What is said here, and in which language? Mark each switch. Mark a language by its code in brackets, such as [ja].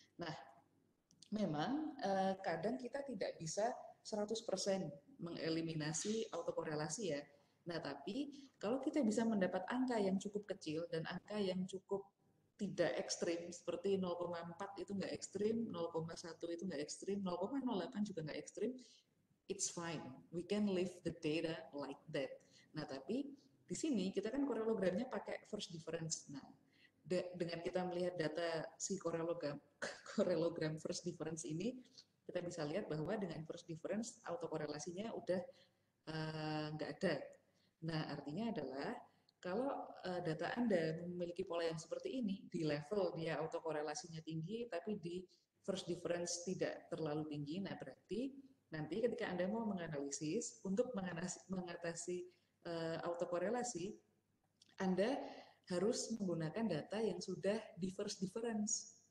[id] Nah, memang kadang kita tidak bisa 100% mengeliminasi autokorelasi ya. Nah, tapi kalau kita bisa mendapat angka yang cukup kecil dan angka yang cukup tidak ekstrim, seperti 0,4 itu nggak ekstrim, 0,1 itu nggak ekstrim, 0,08 juga nggak ekstrim, [en] it's fine. We can leave the data like that. [id] Nah, tapi di sini kita kan korelogramnya pakai first difference. Nah, dengan kita melihat data si korelogram first difference ini, kita bisa lihat bahwa dengan first difference autokorelasinya udah nggak ada. Nah, artinya adalah kalau data Anda memiliki pola yang seperti ini, di level dia autokorelasinya tinggi, tapi di first difference tidak terlalu tinggi, nah berarti nanti ketika Anda mau menganalisis, untuk mengatasi autokorelasi, Anda harus menggunakan data yang sudah di first difference.